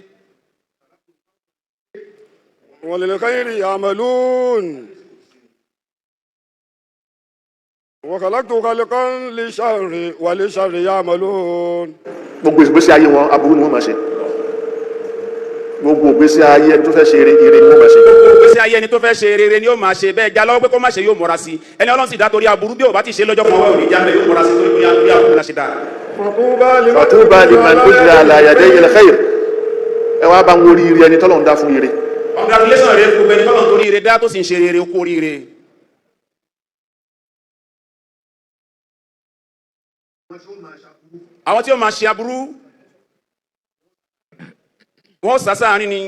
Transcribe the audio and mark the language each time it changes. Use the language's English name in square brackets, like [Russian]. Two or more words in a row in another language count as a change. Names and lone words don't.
[Arabic] وللخير يعملون وخلقت خلقا للشر وللشر يعملون. [Yoruba] gbogbo ìgbésí ayé wọn aburú ni wọ́n máa ṣe. gbogbo ìgbésí ayé ẹni tó fẹ́ ṣe eré ni wọ́n máa ṣe. gbogbo ìgbésí ayé ẹni tó fẹ́ ṣe eré ni yóò máa ṣe bẹ́ẹ̀ já lọ́wọ́ pé kó má ṣe yóò múra sí ẹni Ọlọ́run sì dá torí aburú bí ò bá ti ṣe lọ́jọ́ kan wọ́n ò ní já bẹ́ẹ̀ yóò múra sí torí bóyá aburú náà ṣe dáa. [Arabic] فطوبى لمن أجري على يديه الخير [Yoruba] ẹ wá bá ń wórí ire ẹni tọ́lọ́run dá fún ire. congratulations rẹ gbogbo ẹni tọ́lọ́run torí ire dá tó sì ń ṣe rere ó kú oríire. àwọn tí ó máa ṣe aburú wọ́n sá sáàrin ni.